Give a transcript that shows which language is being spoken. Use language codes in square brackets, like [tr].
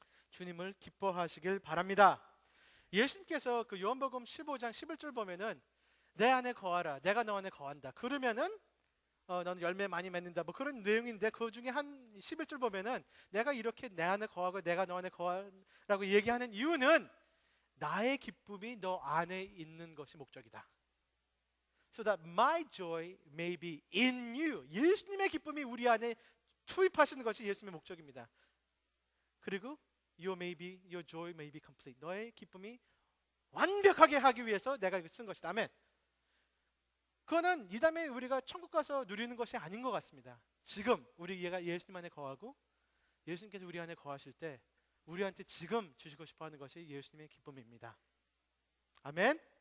[ko] 주님을 기뻐하시길 바랍니다. 예수님께서 그 요한복음 15장 11절 보면은 내 안에 거하라, 내가 너 안에 거한다. 그러면은 너는 열매 많이 맺는다. 뭐 그런 내용인데 그 중에 한 11절 보면은 내가 이렇게 내 안에 거하고 내가 너 안에 거하라고 얘기하는 이유는 나의 기쁨이 너 안에 있는 것이 목적이다. [en] So that my joy may be in you. [ko] 예수님의 기쁨이 우리 안에 투입하시는 것이 예수님의 목적입니다. 그리고 [en] your joy may be complete. [ko] 너의 기쁨이 완벽하게 하기 위해서 내가 이거 쓴 것이다. 아멘. 그거는 이 다음에 우리가 천국 가서 누리는 것이 아닌 것 같습니다. 지금 우리가 예수님 안에 거하고 예수님께서 우리 안에 거하실 때 우리한테 지금 주시고 싶어하는 것이 예수님의 기쁨입니다. 아멘.